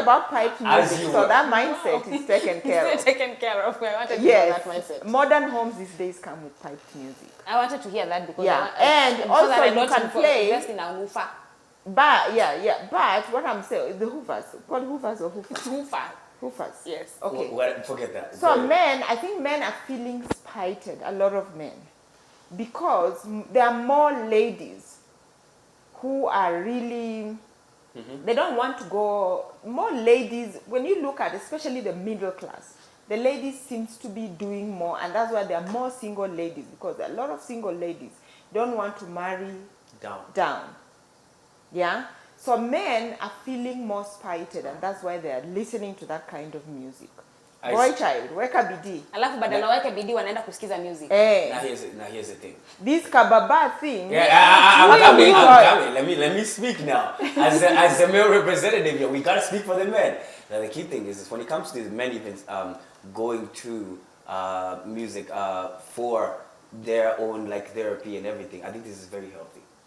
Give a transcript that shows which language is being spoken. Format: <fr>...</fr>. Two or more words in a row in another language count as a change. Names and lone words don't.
<en>about piped As music, you so were. that mindset is taken care It's of. taken care of. I wanted to hear Yes, that mindset. modern homes these days come with piped music. I wanted to hear that because Yeah, I want, and so also that I you don't can play- invest in a woofer. But but what I'm saying, the hoovers, what hoovers or hoofers? Woofer. Hoofers. Yes. Okay. Well, forget that. So Go ahead. men, I think men are feeling spited, a lot of men, because there are more ladies who are really, they don't want to go, more ladies, when you look at especially the middle class, the ladies seems to be doing more, and that's why there are more single ladies, because a lot of single ladies don't want to marry down. Yeah? So men are feeling more spited, and that's why they are listening to that kind of music. I Boy see. child,</en> <sw>weka bidii. Alafu badala waweke bidii wanaenda kusikiza music.</sw> <en>Now here's the thing. This kababa thing. Let me speak now. As a male representative here, we gotta speak for the men. Now the key thing is when it comes to the men even going to music for their own like therapy and everything, I think this is very healthy.</en>